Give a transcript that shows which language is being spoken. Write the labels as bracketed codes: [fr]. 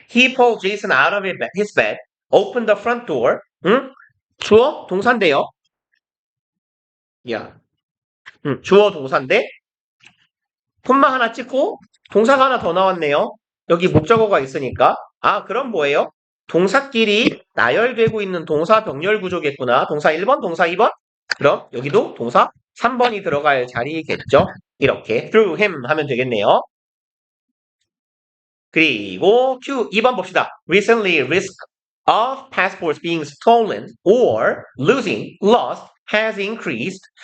[en] He pulled Jason out of his bed, opened the front door. [ko] 응? 주어 동사인데요. 야, 주어 동사인데 콤마 하나 찍고 동사가 하나 더 나왔네요. 여기 목적어가 있으니까. 아, 그럼 뭐예요? 동사끼리 나열되고 있는 동사 병렬 구조겠구나. 동사 1번, 동사 2번? 그럼 여기도 동사 3번이 들어갈 자리겠죠? 이렇게 [en] through him [ko] 하면 되겠네요. 그리고 Q 2번 봅시다. [en] Recently, risk of passports being stolen or losing, lost has increased.